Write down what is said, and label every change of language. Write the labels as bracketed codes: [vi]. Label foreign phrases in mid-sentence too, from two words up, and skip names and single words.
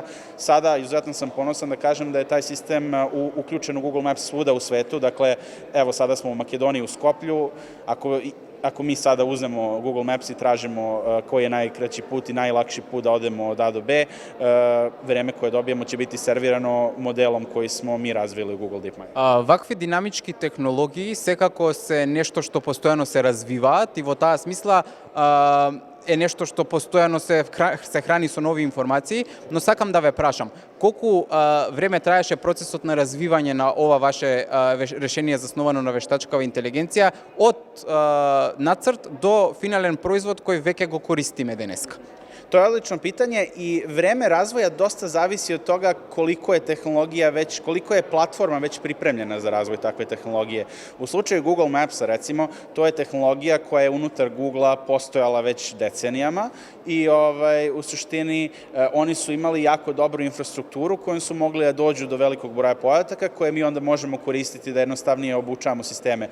[sr] Sada, izuzetno sam ponosan da kažem da je taj sistem uključen u Google Maps svuda u svetu. Dakle, evo sada smo u Makedoniji, u Skoplju. Ako mi sada uzmemo Google Maps i tražimo koji je najkraći put i najlakši put da odemo od A do B, vreme koje dobijemo će biti servirano modelom koji smo mi razvili u Google DeepMind. [mk] Вакви динамички технологии секако се нешто што постојано се развиваат и во таа смисла е нешто што постојано се храни со нови информации, но сакам да ве прашам, колку време траеше процесот на развивање на ова ваше решение засновано на вештачкава интелигенција од нацрт до финален производ кој веќе го користиме денеска? [sr] To je odlično pitanje i vreme razvoja dosta zavisi od toga koliko je tehnologija već, koliko je platforma već pripremljena za razvoj takve tehnologije. U slučaju Google Mapsa, recimo, to je tehnologija koja je unutar Googlea postojala već decenijama i u suštini oni su imali jako dobru infrastrukturu kojom su mogli da dođu do velikog broja podataka koje mi onda možemo koristiti da jednostavnije obučavamo sisteme.